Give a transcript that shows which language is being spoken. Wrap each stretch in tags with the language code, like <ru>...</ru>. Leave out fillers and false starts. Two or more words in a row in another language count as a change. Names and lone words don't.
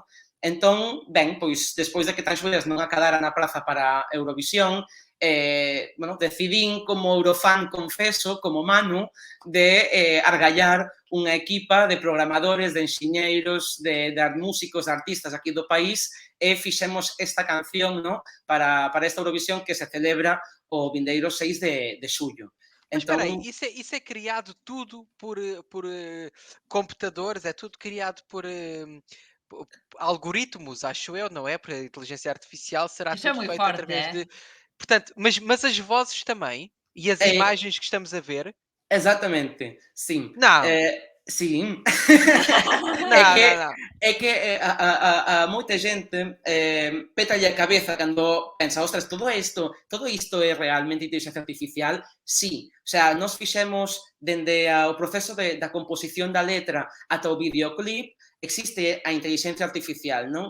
<gl>Entón, ben, pois, despois de que Tanxugueiras non acadara na praza para Eurovisión, bueno, decidín como eurofan confeso, como Manu, de argallar unha equipa de programadores, de enxeñeiros, de músicos, de artistas aquí do país, e fixemos esta canción, no, para esta Eurovisión que se celebra o vindeiro 6 de xullo.</gl> <pt>Mas</pt> <gl>Entón,</gl> <pt>espera aí, isso é criado tudo por computadores, é tudo criado por algoritmos, acho eu, não é? Por inteligência artificial, será Isso é tudo muito feito forte, através é? de... Portanto, mas as vozes também, e as imagens que estamos a ver... Exactamente, sim. Não. Sim. Não.</pt> <gl>É que a moita xente pétalle a cabeza cando pensa, ostras, todo isto é realmente inteligencia artificial? Sí. O sea, nós fixemos dende o proceso da composición da letra ata o videoclip, existe a inteligencia artificial, non?</gl>